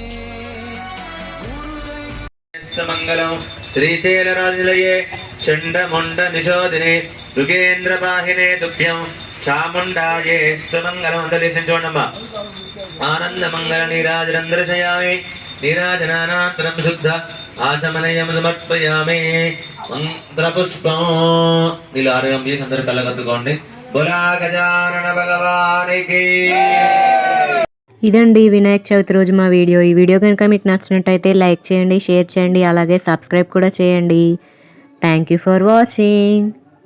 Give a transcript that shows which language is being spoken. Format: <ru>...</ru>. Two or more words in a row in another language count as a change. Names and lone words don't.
<sa>मंगलम श्रीशैलराजलये चंडमुंड निशोदिने मृगेन्द्रपाहिने तुभ्यं चामुंडाये स्तमंगलम दलिसंचोणम आनंद मंगल नीराजनंद्रशयामि नीराजनानान्तरं शुद्ध आचमनयं समर्पयामि. मंत्रपुष्पं नीलारगं</sa> <te>చేసి అందరూ కళ్ళకద్దుకోండి.</te> <hi>बोला गजानन भगवानकी.</hi> <te>ఇదండి వినాయక చవితి రోజు మా వీడియో. ఈ వీడియో కనుక మీకు నచ్చినట్టయితే లైక్ చేయండి, షేర్ చేయండి, అలాగే సబ్స్క్రైబ్ కూడా చేయండి.</te> <en>Thank you for watching.</en>